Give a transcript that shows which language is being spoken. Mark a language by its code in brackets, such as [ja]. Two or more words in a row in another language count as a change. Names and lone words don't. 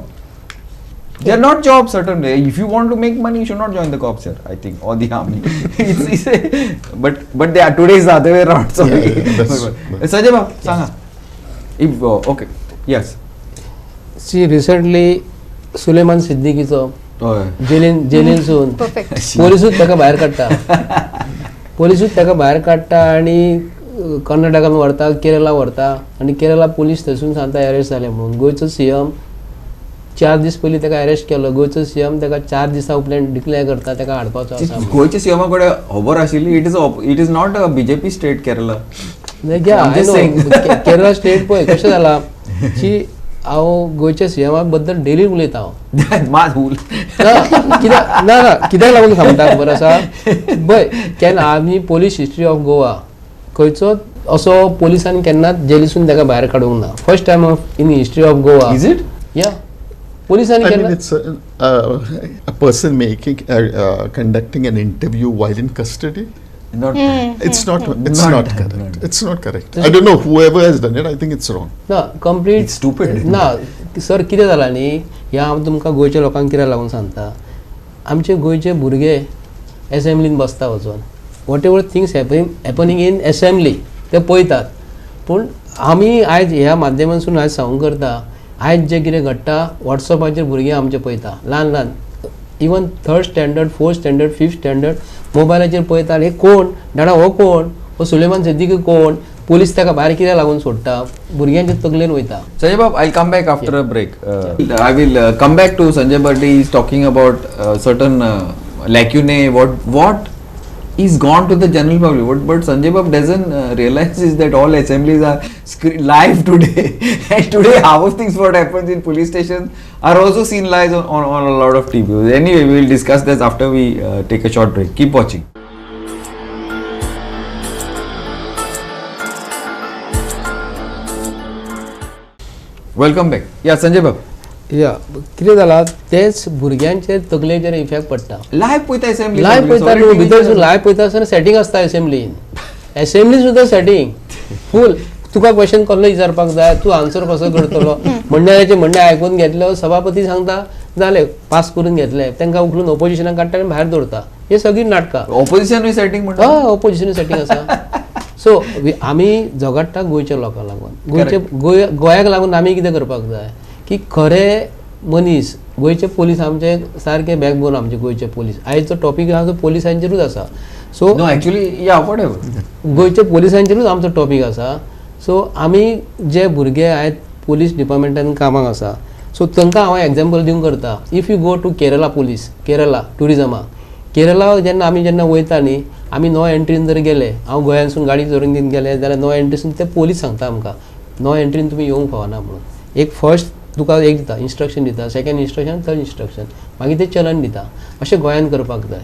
[en] They are not jobs, certainly. If you want to make money, you should not join the cops here, I think, or the army. but they are, today is the other way around. Sorry. Sanjay Bab, Sanga. If, okay. Yes. See, recently, Suleiman Siddiqicho जेलीनसून Perfect. [kok] पोलिसूच ताका भायर काडटा पोलिसूच ताका भायर काडटा आनी कर्नाटकान व्हरता केरला व्हरता आनी केरला पुलीस थंयसून सांगता अरेस्ट जाले म्हणून गोंयचो सीएम 4 दीस पयलीं ताका अरेस्ट केलो गोंयचो सीएम ताका 4 दिसा उपरांत डिक्लेअर करता ताका हाडपाचो आसा म्हणून. गोयच्या सीएमा कडेन खबर आशिल्ली [en] it is not a BJP state Kerala. I'm just saying. [kok] केरला स्टेट पळय कशें जाला की हांव गोंयच्या सीएमा बद्दल डेली उलयता हांव कित्याक लागून सांगता खबर आसा पळय आमी [en] police history of Goa [kok] खंयचो असो पोलिसांनी केन्नाच जेलीसून ताका भायर काडूंक ना [en] first time in history of Goa. Is it? [kok] या पोलिसांनी [en] I mean, [kok] केन्ना [en] it's a person conducting an interview while in custody. Not It's not Not correct. correct. It's not correct. I don't know whoever has done it. I think it's wrong. [kok] ना कंप्लीट [en] It's stupid. [kok] ना सर कितें जालां न्ही ह्या हांव तुमकां गोंयच्या लोकांक कित्याक लागून सांगता आमचे गोंयचे भुरगे एसेंब्लीन बसता वचून [en] whatever things happening in assembly [kok] ते पळयतात पूण आमी आयज ह्या माध्यमांतसून आयज सांगूंक करता आयज जें कितें घडटा वॉट्सॅपाचेर भुरगीं आमचे पळयता ल्हान इवन 3rd स्टँडर्ड 4th स्टँडर्ड 5th स्टँडर्ड मोबायलाचेर पळयता हे कोण डाणा हो कोण हो सुलेमान सिद्दीकी कोण पोलीस ताका भायर कित्याक लागून सोडटा भुरग्यांच्या तकलेन वयता. [en] Sanjay Bab, I'll come back after a break. I will come back to Sanjay Birde. He's talking about certain lacunae. What is gone to the general public. But Sanjay Bab doesn't realize is that all assemblies are live today. And today, half of things what happens in police stations are also seen live on a lot of TV. Anyway, we will discuss this after we take a short break. Keep watching. Welcome back. Yeah, Sanjay Bab. [kok] या कितें जाला तेच भुरग्यांचेर तकलेचेर इफेक्ट पडटा Live पळयता assembly. लायव्ह पळयता न्हू भितर लायव्ह पळयता आसतना सेटींग आसता एसेंब्लीन सुद्दां सेटींग फूल तुका क्वेश्चन कसलो विचारपाक जाय तूं आन्सर कसो करतलो मंडळाचे म्हणणें आयकून घेतलो सभापती सांगता जालें पास करून घेतले तांकां उखलून ओपोजिशनाक काडटा आनी भायर दवरता हे सगळीं नाटकां [en] Opposition setting [kok] म्हणटा. हय [en] opposition setting [kok] आसा सो आमी झगडटा गोंयच्या लोकांक लागून गोंयाक लागून आमी कितें करपाक जाय की खरे मनीस गोंयचे पोलीस आमचे सारके बॅकबोन आमचे गोंयचे पोलीस आयजचो टॉपीक आसा तो पोलिसांचेरूच आसा सो [en] No, actually, yeah, whatever. [kok] गोंयचे पोलिसांचेरूच आमचो टॉपीक आसा सो आमी जे भुरगे आयज पुलीस डिपार्टमेंटान कामाक आसा सो तांकां हांव एग्जाम्पल दिवंक करता [en] if you go to Kerala police [kok] केरला टुरिजमाक केरला जेन्ना वयता न्ही आमी नो एंट्रीन जर गेले हांव गोंयांसून गाडी चोरून घेवन गेले जाल्यार नो एंट्रीसून ते पोलीस सांगता आमकां नो एंट्रीन तुमी येवंक फावना म्हणून एक फर्स्ट तुका एक दिता इन्स्ट्रक्शन दिता [en] second instruction third instruction [kok] मागीर ते चलन दिता अशें गोंयान करपाक जाय.